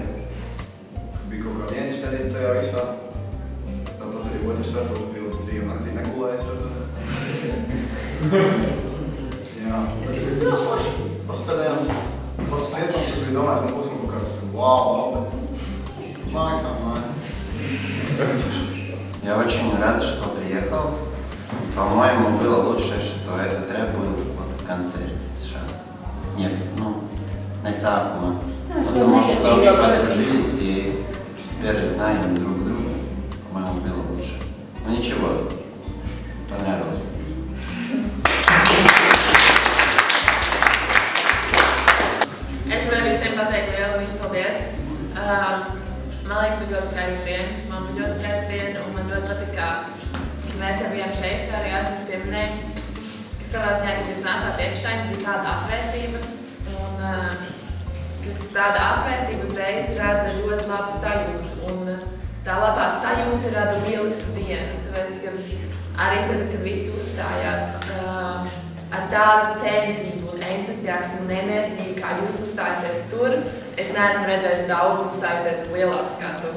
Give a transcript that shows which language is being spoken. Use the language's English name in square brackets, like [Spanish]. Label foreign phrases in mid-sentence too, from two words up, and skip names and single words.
[Latvian] Bija kaut kāda interesētība tajā visā. Tāpat arī otrs Artūrs bija līdz 3 naktī negulējis, redzu. Jā. Paspēdējām pats cietums, es biju domājis, man būs kaut kāds wow, bet māja. [Russian] Я очень рад, что приехал. По-моему, было лучше, что этот рэп был вот в конце сейчас. Нет, ну, на сакума. Потому что мы подружились и теперь знаем друг друга. По-моему, было лучше. Ну ничего, понравилось. [Latvian] Es gribēju visiem pateikt lielu viņu paldies. Man liekas, tu ļoti skaisti diena. Man bija ļoti skaisti diena, un man ļoti patīk, ka mēs jau bijām šeit, kā arī Artur pieminēja, ka savā ziņā, kad jūs nācāt iekšā, jums bija tāda atvērtība, un kas tāda atvērtība uzreiz rada ļoti labu sajūtu, un tā labā sajūta rada lielisku dienu, tāpēc, ka arī tad, kad visi uzstājās ar tādu centību un entuziasmu un enerģiju, kā jūs uzstājaties tur, es neesmu redzējis daudz uzstājoties lielās skatuves.